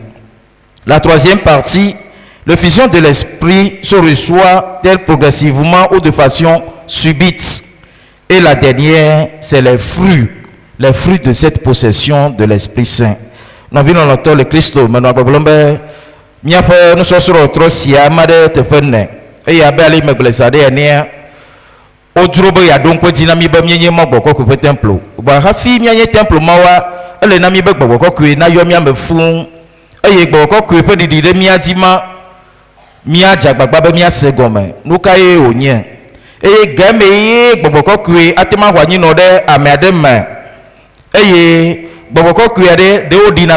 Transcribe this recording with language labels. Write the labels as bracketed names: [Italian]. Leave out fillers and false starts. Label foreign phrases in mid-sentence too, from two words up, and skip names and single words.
[French] La troisième partie, l'effusion de l'Esprit se reçoit tel progressivement ou de façon subite. Et la dernière, c'est les fruits de cette possession de l'Esprit Saint. Nous vivons dans le Christ, maintenant, [Ewe] miaƒe nusɔsrɔ̃ trɔ sia ama ɖe teƒe ne eye abe ale megblesa ɖe enea wodzro be yeaɖo ŋkɔ dzi na mí be míenye Mawu gbɔgbɔ kɔkɔe ƒe temple gba hafi míanye temple mawoa ele na mí be gbɔgbɔ kɔkɔe nayɔ mía me fũu eye gbɔgbɔ kɔkɔe ƒe ɖiɖi ɖe mía dzi ma míadze agbagba be míase gɔme nu ka ye wònye eye game ye gbɔgbɔ kɔkɔe ate ma xɔ anyinɔ ɖe ame aɖe me eye gbɔgbɔ kɔkɔe aɖe ɖewo ɖina